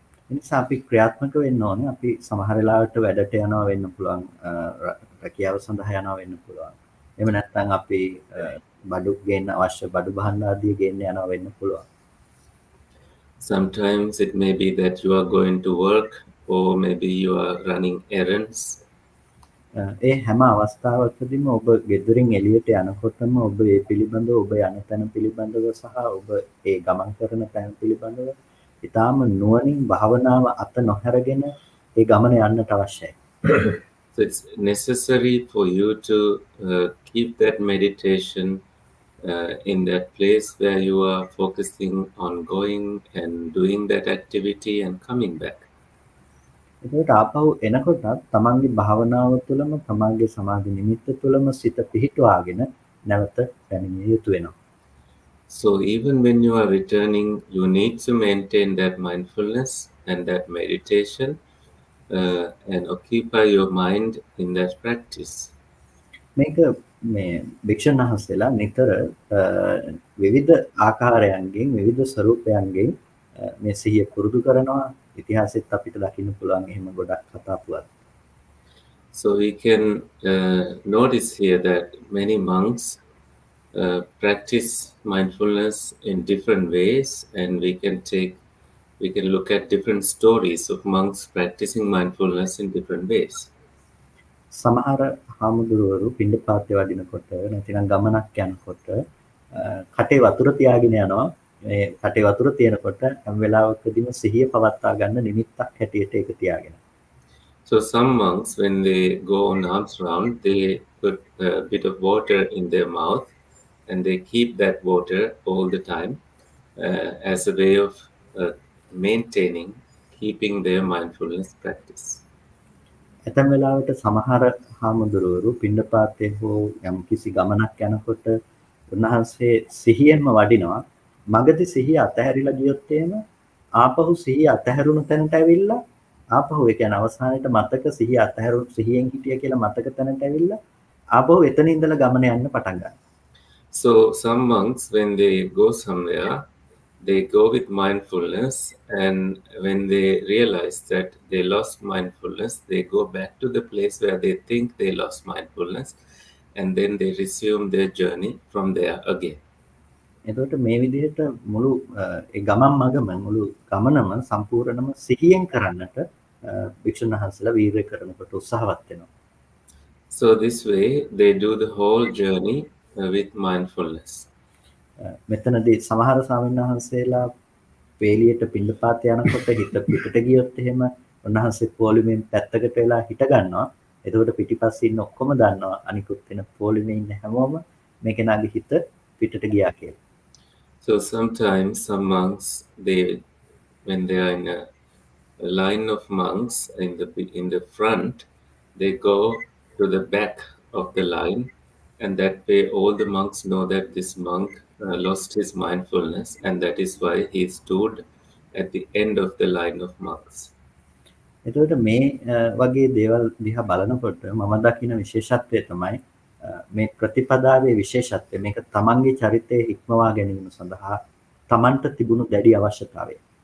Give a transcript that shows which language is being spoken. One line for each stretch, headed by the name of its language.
Sinhala: එනිසා අපි ක්‍රියාත්මක වෙන්න ඕනේ. අපි සමහර වෙලාවට වැඩට යනවා වෙන්න පුළුවන්. රැකියාව සඳහා යනවා වෙන්න පුළුවන්. එහෙම නැත්නම් අපි බඩු ගේන්න අවශ්‍ය බඩු භාණ්ඩ ආදිය ගේන්න යනවා වෙන්න පුළුවන්.
English: Sometimes it may be that you are going to work, or maybe you are running errands.
Sinhala: ඒ හැම අවස්ථාවකදීම ඔබ ගෙදරින් එළියට යනකොටම ඔබ ඒ පිළිබඳව ඔබ යන තැන පිළිබඳව සහ ඔබ ඒ ගමන් කරන තැන පිළිබඳව ඊටාම නුවණින් භාවනාව අත නොහැරගෙන ඒ ගමන යන්නට අවශ්‍යයි.
English: So it's necessary for you to keep that meditation in that place where you are focusing on going and doing that activity and coming back.
Sinhala: ඒකට ආපහු එනකොට තමන්ගේ භාවනාව තුළම තමන්ගේ සමාධි නිමිත්ත තුළම සිත පිහිටුවාගෙන නැවත පැමිණිය යුතු වෙනවා.
English: So even when you are returning, you need to maintain that mindfulness and that meditation and occupy your mind in that practice.
Sinhala: මේක මේ භික්ෂුන් වහන්සේලා නිතර විවිධ ආකාරයන්ගෙන් විවිධ ස්වරූපයන්ගෙන් මේ සිහිය පුරුදු කරනවා. ඉතිහාසෙත් අපිට දකින්න පුළුවන් එහෙම ගොඩක් කතා පුවත්.
English: So we can notice here that many monks practice mindfulness in different ways, and we can look at different stories of monks practicing mindfulness in different ways.
Sinhala: සමහර හාමුදුරුවරු පිණ්ඩපාතේ වඩිනකොට නැතිනම් ගමනක් යනකොට කටේ වතුර තියාගෙන යනවා. මේ කටේ වතුර තියෙනකොට හැම වෙලාවකදීම සිහිය පවත්වා ගන්න නිමිත්තක් හැටියට ඒක තියාගෙන.
English: So some monks, when they go on alms round, they put a bit of water in their mouth, and they keep that water all the time as a way of maintaining, keeping their mindfulness practice.
Sinhala: ඇතැම් වෙලාවට සමහර හාමුදුරුවරු පිණ්ඩපාතේ හෝ යම්කිසි ගමනක් යනකොට උන්වහන්සේ සිහියෙන්ම වඩිනවා. මගදී සිහිය අතහැරිලා ගියොත් එහෙම ආපහු සිහිය අතහැරුණු තැනට ඇවිල්ලා ආපහු ඒ කියන්නේ අවසානයේට මතක සිහිය අතහැරුණු සිහියෙන් හිටිය කියලා මතක තැනට ඇවිල්ලා ආපහු එතන ඉඳලා ගමන යන්න පටන් ගන්නවා.
English: So some monks, when they go somewhere, they go with mindfulness, and when they realize that they lost mindfulness, they go back to the place where they think they lost mindfulness, and then they resume their journey from there again.
Sinhala: එතකොට මේ විදිහට මුළු ඒ ගමන් මගම මුළු ගමනම සම්පූර්ණම සිහියෙන් කරන්නට භික්ෂුන් වහන්සේලා වීර්ය කරනකොට උත්සාහවත් වෙනවා.
English: So this way they do the whole journey with mindfulness.
Sinhala: මෙතනදී සමහර ස්වාමීන් වහන්සේලා වේලියට පිණ්ඩපාත යනකොට හිත පිටට ගියොත් එහෙම උන්වහන්සේ පොලිමෙන් පැත්තකට වෙලා හිට ගන්නවා. එතකොට පිටිපස්සේ ඉන්න ඔක්කොම දන්නවා අනිකුත් වෙන පොලිමේ ඉන්න හැමෝම මේ කෙනාගේ හිත පිටට ගියා කියලා.
English: So sometimes some monks, when they are in a line of monks in the front, they go to the back of the line, and that way all the monks know that this monk lost his mindfulness, and that is why he stood at the end of the line of monks.
Sinhala: එතකොට මේ වගේ දේවල් දිහා බලනකොට මම දකින විශේෂත්වය තමයි මේ ප්‍රතිපදාවේ විශේෂත්වය. මේක තමන්ගේ චරිතය හික්මවා ගැනීම සඳහා තමන්ට තිබුණු දැඩි අවශ්‍යතාවය.